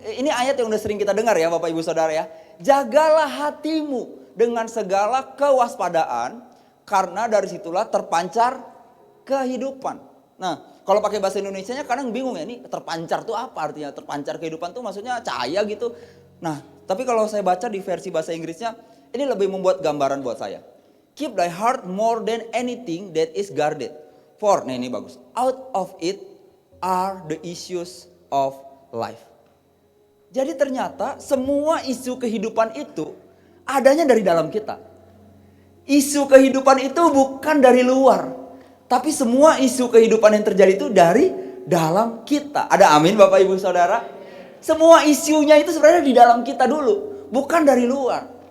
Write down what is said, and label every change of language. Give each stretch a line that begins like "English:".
Indonesian: Ini ayat yang udah sering kita dengar ya Bapak Ibu Saudara ya. Jagalah hatimu dengan segala kewaspadaan, karena dari situlah terpancar kehidupan. Nah, kalau pakai bahasa Indonesianya kadang bingung ya, ini terpancar tuh apa artinya? Terpancar kehidupan tuh maksudnya cahaya gitu. Nah, tapi kalau saya baca di versi bahasa Inggrisnya, ini lebih membuat gambaran buat saya.
English: Keep thy heart more than anything that is guarded. For,
Indonesian: nah ini bagus.
English: Out of it are the issues of life.
Indonesian: Jadi ternyata semua isu kehidupan itu adanya dari dalam kita. Isu kehidupan itu bukan dari luar. Tapi semua isu kehidupan yang terjadi itu dari dalam kita. Ada amin Bapak Ibu Saudara? Semua isunya itu sebenarnya di dalam kita dulu. Bukan dari luar.